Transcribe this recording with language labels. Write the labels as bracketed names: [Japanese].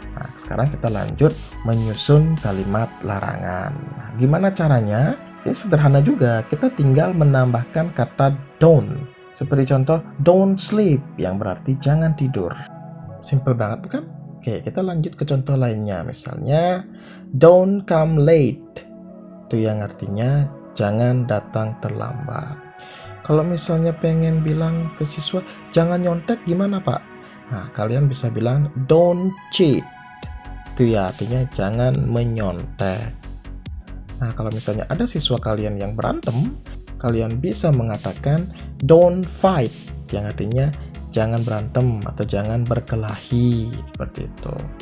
[Indonesian] Nah, sekarang kita lanjut menyusun kalimat larangan. Nah, gimana caranya? Ini sederhana juga, kita tinggal menambahkan kata don't. Seperti contoh, [English] don't sleep, [Indonesian] yang berarti jangan tidur. Simple banget bukan? Oke, kita lanjut ke contoh lainnya. [English] Misalnya, don't come late. [Indonesian] Itu yang artinya jangan datang terlambat. Kalau misalnya pengen bilang ke siswa, jangan nyontek, gimana Pak? Nah, kalian bisa bilang [English] don't cheat. [Indonesian] Itu ya artinya jangan menyontek. Nah, kalau misalnya ada siswa kalian yang berantem, kalian bisa mengatakan [English] don't fight, [Indonesian] yang artinya jangan berantem atau jangan berkelahi, seperti itu.